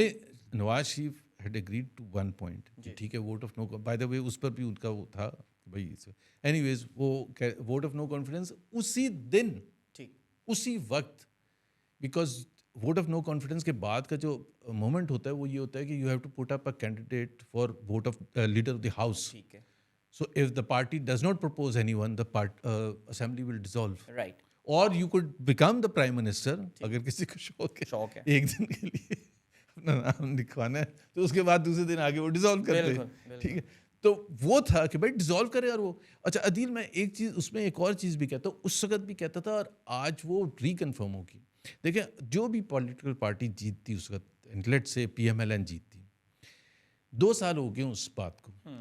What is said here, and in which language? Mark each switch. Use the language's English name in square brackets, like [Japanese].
[Urdu] نہیں, Nawaz Sharif [English] had agreed to one point, [Urdu] ٹھیک ہے, vote of know, [English] by the way [Urdu] اس پر بھی ان کا وہ تھا بھائی. اینی ویز وہ ووٹ آف نو کانفیڈنس اسی دن, اسی وقت, because vote of no confidence کے بعد کا جو مومنٹ ہوتا ہے وہ یہ ہوتا ہے کہ [English] You have to put up a candidate for vote of leader of the house. So if the party does not propose anyone, the assembly will dissolve. Right. Or you could become the prime minister. [Urdu] اگر کسی کو شوق ہے ایک دن کے لیے اپنا نام لکھوانا ہے تو اس کے بعد دوسرے دن آگے وہ ڈیزالو کرتے ہیں. ٹھیک ہے, تو وہ تھا کہ بھائی ڈیزالو کرے. اور وہ اچھا عدیل, میں ایک چیز اس میں ایک اور چیز بھی کہتا ہوں, اس وقت بھی کہتا تھا اور آج وہ ریکنفرم ہوگی. دیکھیں جو بھی پولیٹیکل پارٹی جیتتی اس وقت, لیٹ سے پی ایم ایل این جیتتی, 2 سال ہو گئے اس بات کو.